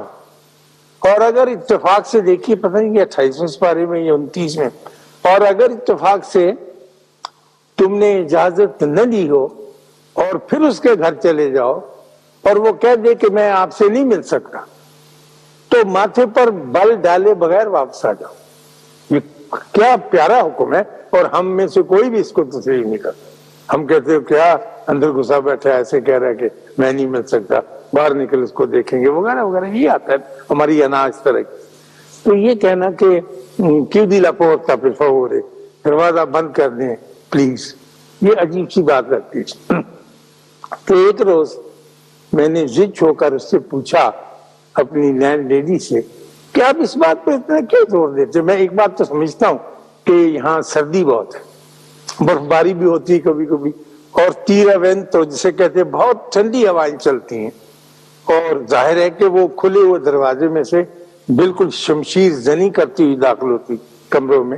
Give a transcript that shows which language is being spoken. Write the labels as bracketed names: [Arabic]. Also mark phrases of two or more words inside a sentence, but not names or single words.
[Urdu] اور اگر اتفاق سے دیکھیے، پتہ نہیں کہ 28ویں پارے میں یا 29 میں، اور اگر اتفاق سے تم نے اجازت نہ دی ہو اور پھر اس کے گھر چلے جاؤ اور وہ کہہ دے کہ میں آپ سے نہیں مل سکتا، تو ماتھے پر بل ڈالے بغیر واپس آ جاؤ۔ یہ کیا پیارا حکم ہے، اور ہم میں سے کوئی بھی اس کو تسلیم نہیں کرتا۔ ہم کہتے ہو کیا اندر گھسا بیٹھا ایسے کہہ رہا ہے کہ میں نہیں مل سکتا، باہر نکل اس کو دیکھیں گے، وغیرہ وغیرہ، یہ آتا ہے ہماری انا اس طرح کی۔ تو یہ کہنا کہ [Italian] chiudi la porta per favore، [Urdu] دروازہ بند کر دیں پلیز، یہ عجیب سی بات لگتی ہے۔ تو ایک روز میں نے ضد ہو کر اس سے پوچھا، اپنی لینڈ لیڈی سے، کہ آپ اس بات پہ اتنا کیوں زور دیتے؟ میں ایک بات تو سمجھتا ہوں کہ یہاں سردی بہت ہے، برف باری بھی ہوتی ہے کبھی کبھی، اور [Italian] tira vento [Urdu] جسے کہتے ہیں، بہت ٹھنڈی ہوائیں چلتی ہیں، اور ظاہر ہے کہ وہ کھلے ہوئے دروازے میں سے بالکل شمشیر زنی کرتی ہوئی داخل ہوتی کمروں میں۔